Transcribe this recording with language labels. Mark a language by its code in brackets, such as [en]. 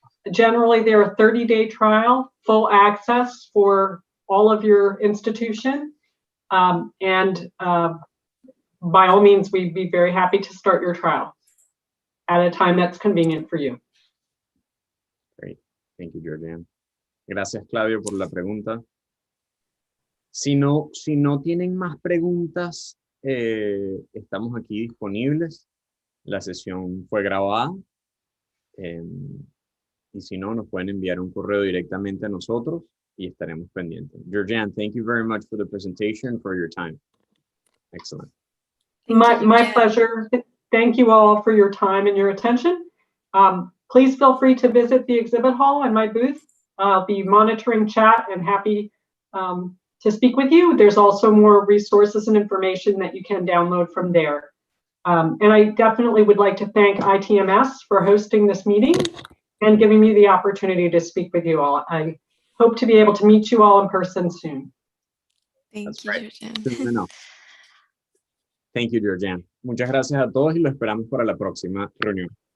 [en] Generally, they're a 30-day trial, full access for all of your institution. And by all means, we'd be very happy to start your trial at a time that's convenient for you. Great. Thank you, Georgianne. [es] Gracias, Claudio, por la pregunta. Si no tienen más preguntas, estamos aquí disponibles. La sesión fue grabada. Y si no, nos pueden enviar un correo directamente a nosotros y estaremos pendientes. [en] Georgianne, thank you very much for the presentation, for your time. Excellent. My pleasure. Thank you all for your time and your attention. Please feel free to visit the exhibit hall and my booth. I'll be monitoring chat and happy to speak with you. There's also more resources and information that you can download from there. And I definitely would like to thank ITMS for hosting this meeting and giving me the opportunity to speak with you all. I hope to be able to meet you all in person soon. Thank you, Georgianne. Thank you, Georgianne. [es] Muchas gracias a todos y lo esperamos para la próxima reunión.